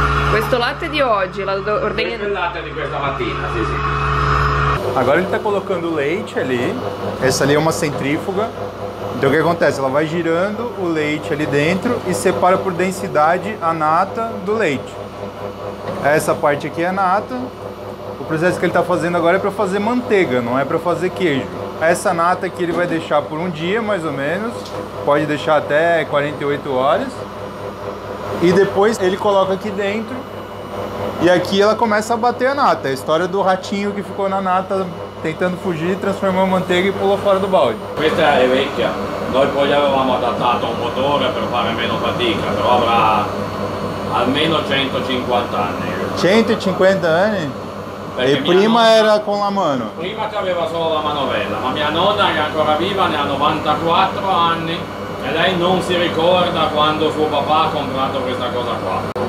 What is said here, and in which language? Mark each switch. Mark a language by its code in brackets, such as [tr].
[it] Questo latte di oggi, la ordegna... Questo è il latte di questa mattina, sì. [pt] Agora ele está colocando o leite ali. Essa ali é uma centrífuga. Então o que acontece? Ela vai girando o leite ali dentro e separa por densidade a nata do leite. Essa parte aqui é a nata. O processo que ele está fazendo agora é para fazer manteiga, não é para fazer queijo. Essa nata aqui ele vai deixar por um dia mais ou menos. Pode deixar até 48 horas. E depois ele coloca aqui dentro e aqui ela começa a bater a nata. É a história do ratinho que ficou na nata tentando fugir, transformou a manteiga e pulou fora do balde. [it] Questa è vecchia, noi poi avevamo adattato un motore per fare meno fatica, però avrà almeno 150 anni. 150 anni? Perché E prima nonna, era con la mano? Prima aveva solo la manovella, ma mia nonna che è ancora viva ne ha 94 anni e lei non si ricorda quando suo papà ha comprato questa cosa qua.